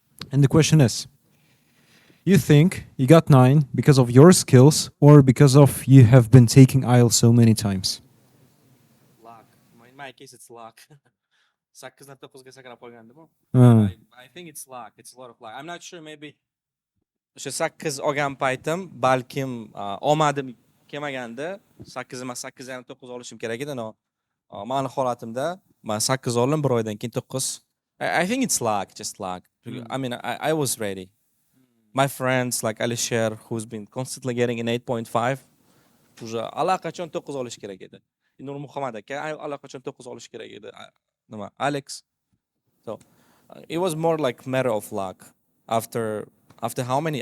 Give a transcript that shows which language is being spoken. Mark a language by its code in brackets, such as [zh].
[en] And the question is, you think you got 9 because of your skills or because of you have been taking IELTS so many times? Luck. In my case, it's luck. [uz] 8dan 9ga sakrab qolgandim-ku. [en] I think it's luck. It's a lot of luck. I'm not sure, maybe [uz] o'sha 8 olgan paytim balkim omadim kelmaganda 8 emas 8,5 olishim kerak edi. No. Mani holatimda men 8 oldim, bir oydan keyin 9. [en] I think it's luck, just luck. I mean, I was ready. My friends like Alisher, who's been constantly getting an 8.5, уже [uz] allaqachon 9 olish kerak edi. Nur Muhammad aka allaqachon 9 olish kerak edi. Nima? Alex. [en] So it was more like matter of luck. After how many?